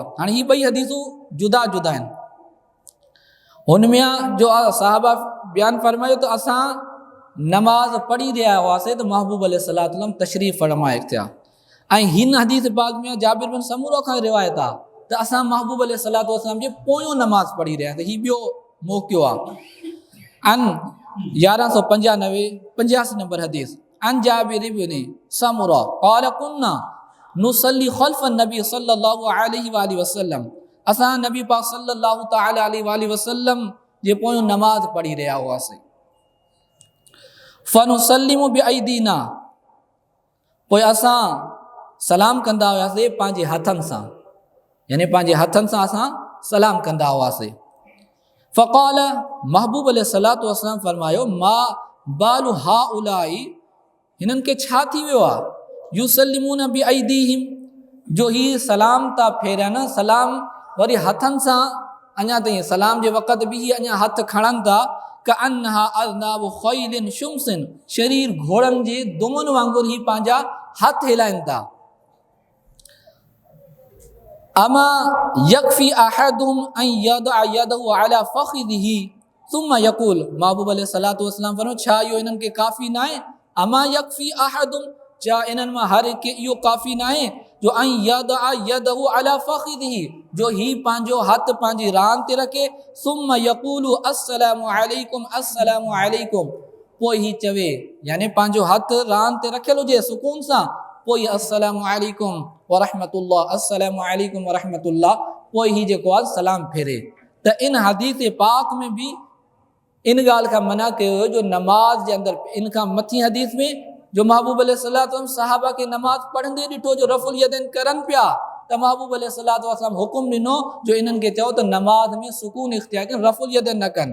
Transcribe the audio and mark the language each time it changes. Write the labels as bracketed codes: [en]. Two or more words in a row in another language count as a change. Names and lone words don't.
[sd] हाणे ही ॿई हदीसूं जुदा जुदा आहिनि। हुनमें जो साहबा बयानु फरमायो त असां नमाज पढ़ी रहिया हुआसीं त महबूब [ar] عليه الصلاة والسلام [sd] तशरीफ़ फरमाए थिया। ऐं हिन हदीस बाग में जाबिर बिन समूरा खां रिवायत आहे त असां महबूब [ar] عليه الصلاة والسلام [sd] जे पोयों नमाज पढ़ी रहियासीं। ही ॿियो मौक़ियो आहे। अन 1185 नंबर हदीस, [ar] عن جابر بن سمرة قال كنا نصلي خلف نبي صلى الله عليه وسلم, [sd] असां नबी पाक [ar] صلى الله تعالى عليه وسلم [sd] जे पोयों नमाज पढ़ी रहिया हुआसीं। [ar] فنسلم بأيدينا, [sd] पोइ असां सलाम कंदा हुआसीं पंहिंजे हथनि सां, यानी पंहिंजे हथनि सां असां सलाम कंदा हुआसीं। [ar] फ़क़ाल [sd] महबूब अलैहिस्सलातु वस्सलाम फरमायो [ar] ما بال هؤلاء, [sd] हिननि खे छा थी वियो आहे [ar] يسلمون بأيديهم, [sd] जो ही सलाम था फेरनि, सलाम वरी हथनि सां, अञा ताईं सलाम जे वक़्तु बि अञा हथ खणनि था, [ar] كأنها أذناب خيل شمس, [sd] शरीर घोड़नि जे दुमनि वांगुरु ही पंहिंजा हथ हिलाइनि था। [ar] أما يكفي أحدهم أن يضع يده على فخذه ثم يقول, [sd] महबूब [ar] عليه الصلاة والسلام [sd] फरमायो छा इहो इन्हनि खे काफ़ी न आहे? [ar] أما يكفي أحدهم, [sd] छा इन्हनि मां हर हिकु इहो काफ़ी न आहे जो [ar] أن يضع يده على فخذه, [sd] जो ही पंहिंजो हथ पंहिंजी रान ते रखे, [ar] ثم يقول السلام عليكم السلام عليكم अस्सलामु अलैकुम, [sd] पोइ ही चवे, यानी पंहिंजो हथ रान ते रखियलु हुजे सुकून सां, पोइ [ar] السلام عليكم ورحمة الله, السلام عليكم ورحمة الله, [sd] पोइ ही जेको आहे सलाम फेरे। त इन हदीस पाक में भी इन ॻाल्हि खां मना कयो हुयो जो नमाज जे अंदरि, इन खां मथी हदीस में जो महबूब [ar] عليه الصلاة والسلام [sd] सहाबा खे नमाज पढ़ंदे ॾिठो जो [ar] رفع اليدين [sd] करनि पिया, त महबूब [ar] عليه الصلاة والسلام [sd] हुकुम ॾिनो जो इन्हनि खे चओ त नमाज में सुकून इख्तियार कनि, [ar] رفع اليدين [sd] न कनि।